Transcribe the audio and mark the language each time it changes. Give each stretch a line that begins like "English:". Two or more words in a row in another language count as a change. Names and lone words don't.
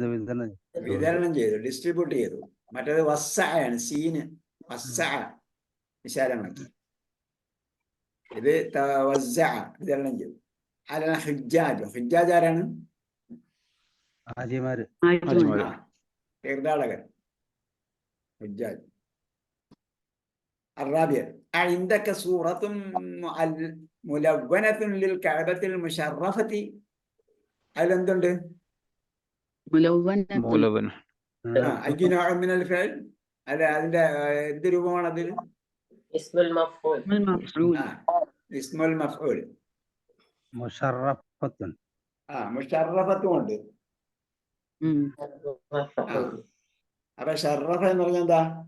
Malayalam: വിതരണം ചെയ്തു, ഡിസ്ട്രിബ്യൂട്ട് ചെയ്തു. മറ്റേത് വസ്സഅയാണ്, സീന്. വസ്സഅ വിശാലമാക്കി. ഇത് വസ്സഅ വിതരണം ചെയ്തു.
Arabic: على الحجاج.
Malayalam: ഹുജ്ജാജ് ആരാണ്? ഹാജിമാര്. തീർത്ഥാടകർ. ഹുജ്ജാജ്.
Arabic: الرابع عندك سورة ملونة للكعبة المشرفة.
Malayalam: അതിലെന്തുണ്ട്? മൂലവൻ.
Arabic: أي نوع من الفعل؟
Malayalam: അല്ല, അതിന്റെ എന്ത് രൂപമാണ് അതിൽ?
Arabic: اسم المفعول. മുശറഫത്തുൻ.
Malayalam: മുഷറഫത്തും ഉണ്ട്. അപ്പൊ ഷറഫ എന്ന് പറഞ്ഞാൽ എന്താ?